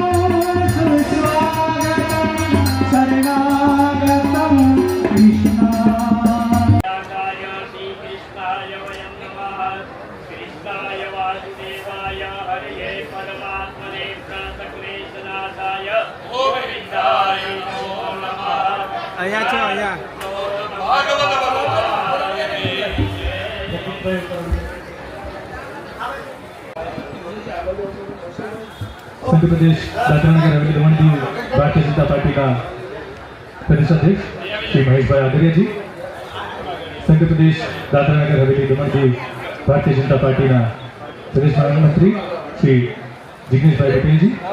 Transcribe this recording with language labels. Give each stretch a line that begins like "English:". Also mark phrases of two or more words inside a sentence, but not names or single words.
Sanskrit: सुस्वागतं शरणागतं कृष्णा श्री कृष्णाय वयं नमः कृष्णाय वासुदेवाय हरये परमात्मने प्रणतक्लेशनाशाय गोविन्दाय नमो नमः.
Gujarati: અહીંયા છો અહીંયા
Hindi: संघ प्रदेश दादरानगर हवेली दमन की भारतीय जनता पार्टी का प्रदेश अध्यक्ष श्री महेश भाई आदरिया जी, संघ प्रदेश दादरानगर हवेली दमन की भारतीय जनता पार्टी ना प्रदेश महामंत्री श्री जिग्नेश भाई पटेल जी,